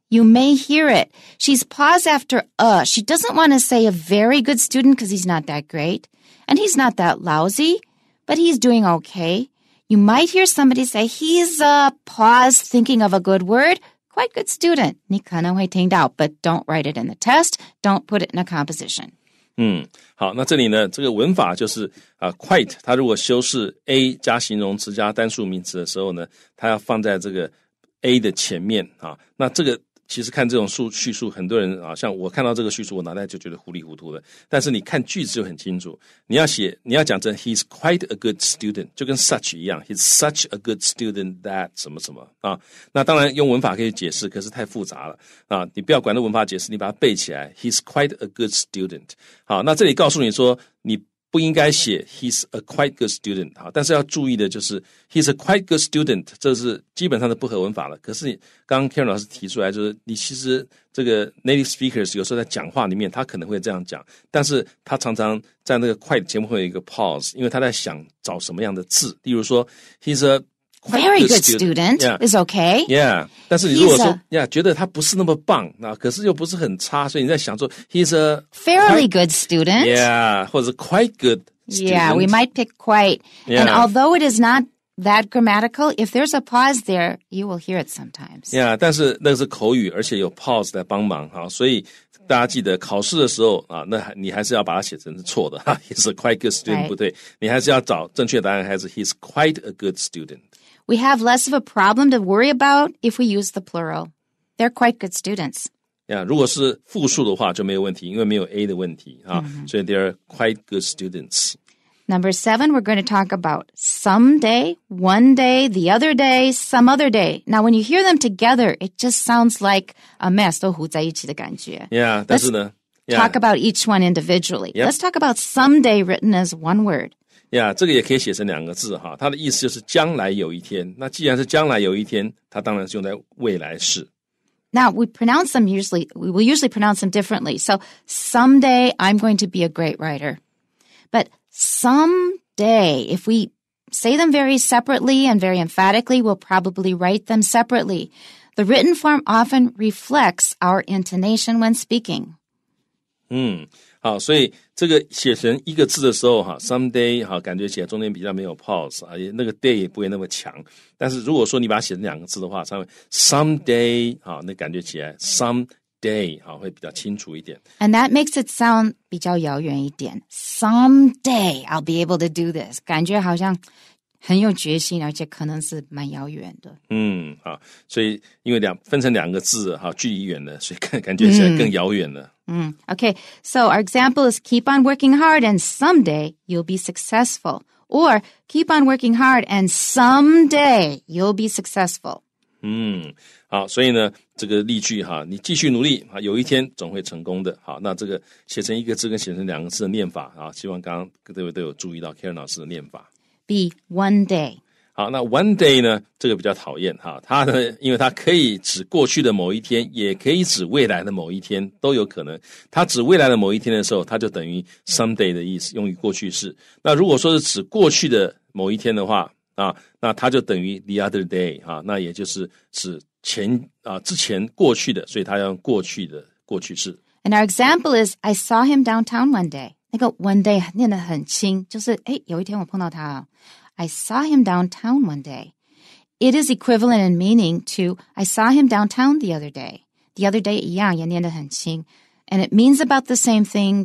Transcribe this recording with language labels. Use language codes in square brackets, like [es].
[en] You may hear it. She's paused after She doesn't want to say a very good student because he's not that great. And he's not that lousy, but he's doing okay. You might hear somebody say, he's pause thinking of a good word. Quite good student. [zh] 你可能会听到, [en] but don't write it in the test. Don't put it in a composition. [zh] 好，那这里呢，这个文法就是quite， 它如果修饰 a 加形容词加单数名词的时候呢，它要放在这个 a 的前面那这个其实看这种叙述，很多人像我看到这个叙述，我脑袋就觉得糊里糊涂的。但是你看句子就很清楚，你要讲成 [en] he's quite a good student， [zh] 就跟 such 一样 ， [en] he's such a good student that [zh] 什么什么那当然用文法可以解释，可是太复杂了你不要管那文法解释，你把它背起来 ，he's quite a good student。好，那这里告诉你说你不应该写 [en] he's a quite good student [zh] 但是要注意的就是 he's a quite good student， 这是基本上的不合文法了。可是刚刚 Karen 老师提出来，就是你其实这个 native speakers 有时候在讲话里面他可能会这样讲，但是他常常在那个 quite 前面会有一个 pause， 因为他在想找什么样的字，例如说 he's a [en] very good student is okay. [zh] Yeah， 但是你如果说觉得他不是那么棒，可是又不是很差，所以你在想说 he's a [en] fairly good student. Yeah， 或者 quite good student. Yeah, we might pick quite. And although it is not that grammatical, if there's a pause there, you will hear it sometimes. [zh] Yeah， 但是那是口语，而且有 pause 来帮忙所以大家记得考试的时候那你还是要把它写成是错的 [en] he's a quite good student [zh] 不对，你还是要找正确答案，还是 [en] he's quite a good student。 [zh] We [en] have less of a problem to worry about if we use the plural. They're quite good students. [zh] 如果是复数的话就没有问题，因为没有 A 的问题所以 [en] they're quite good students. Number 7, we're going to talk about someday, one day, the other day, some other day. Now, when you hear them together, it just sounds like a mess. [zh] 都糊在一起的感觉. Yeah, 但是呢 [en] talk about each one individually. Let's talk about someday written as one word. [zh] 这个也可以写成2个字它的意思就是将来有一天。那既然是将来有一天，它当然是用在未来式。 [en] Now, we will usually pronounce them differently. So, someday I'm going to be a great writer. But someday, if we say them very separately and very emphatically, we'll probably write them separately. The written form often reflects our intonation when speaking. [zh] 好，所以这个写成一个字的时候someday 感觉起来中间比较没有 pause 那个 day 也不会那么强。但是如果说你把它写成2个字的话，上面 someday 那感觉起来 someday 会比较清楚一点。 [en] And that makes it sound [zh] 比较遥远一点。 [en] Someday I'll be able to do this， [zh] 感觉好像很有决心，而且可能是蛮遥远的。所以因为分成2个字距离远了，所以感觉起来更遥远了。 [en] Okay, so our example is keep on working hard and someday you'll be successful. Or keep on working hard and someday you'll be successful. [zh] 好，所以呢，这个例句你继续努力有一天总会成功的。好，那这个写成1个字跟写成2个字的念法希望刚刚各位都有注意到 Karen 老师的念法。 [en] Be one day. [zh] 好，那 one day 呢，这个比较讨厌它呢，因为它可以指过去的某一天，也可以指未来的某一天，都有可能。它指未来的某一天的时候，它就等于 someday 的意思，用于过去式。那如果说是指过去的某一天的话那它就等于 the other day 那也就是指之前过去的，所以它要用过去的过去式。 [en] And our example is I saw him downtown one day. [zh] 那个 one day 念得很轻，就是有一天我碰到他 [en] I saw him downtown one day. It is equivalent in meaning to I saw him downtown the other day. The other day [zh] 一样也念得很轻 [en] and it means about the same thing.